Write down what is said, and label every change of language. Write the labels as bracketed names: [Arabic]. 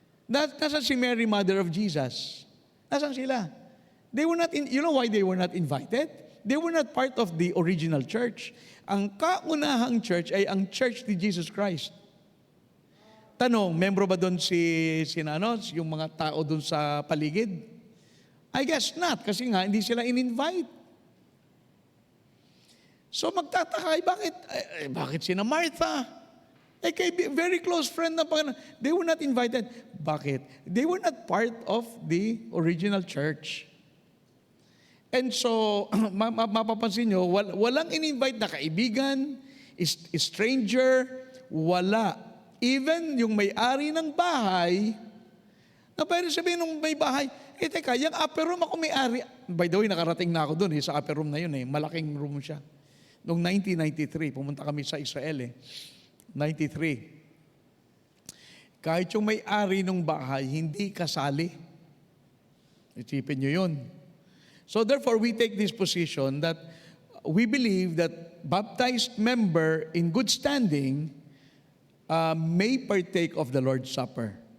[Filipino] Nasa si Mary, [English] mother of Jesus? [Filipino] Nasaan sila? [English] They were not you know why they were not invited? They were not part of the original church. [Filipino] Ang kaunahang church ay ang church ni Jesus Christ. Tanong, membro ba doon yung mga tao doon sa paligid? [English] I guess not, [Filipino] kasi nga hindi sila in-invite. So magtataka, bakit sina Martha? [English] Very close friend [Filipino] na Panginoon. [English] They were not invited. [Filipino] Bakit? [English] They were not part of the original church. [Filipino] And so, mapapansin nyo, walang in-invite na kaibigan, stranger, wala. Even yung may-ari ng bahay, na pwede sabihin ng may bahay, teka, yung upper room ako may-ari. [English] By the way, [Filipino] nakarating na ako doon sa upper room na yun malaking room siya. Noong 1993, pumunta kami sa Israel 93. Kahit yung may-ari ng bahay, hindi kasali. Isipin nyo yun. [English] So therefore, we take this position that we believe that baptized member in good standing may partake of the Lord's Supper.